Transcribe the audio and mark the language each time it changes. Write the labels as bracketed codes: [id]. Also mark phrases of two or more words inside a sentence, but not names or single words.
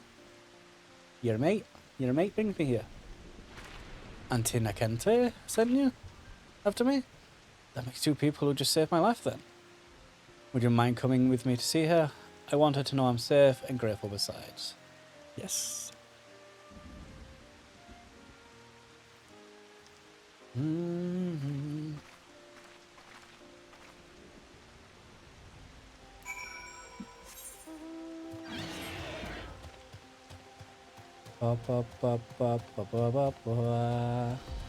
[en] You're a mate. You're a mate brings me here. Auntie Nakente sent you? After me? That makes two people who just saved my life then. Would you mind coming with me to see her? I want her to know I'm safe and grateful besides. Yes. Mm-hmm. Ba, ba, ba, ba, ba, ba, ba, ba.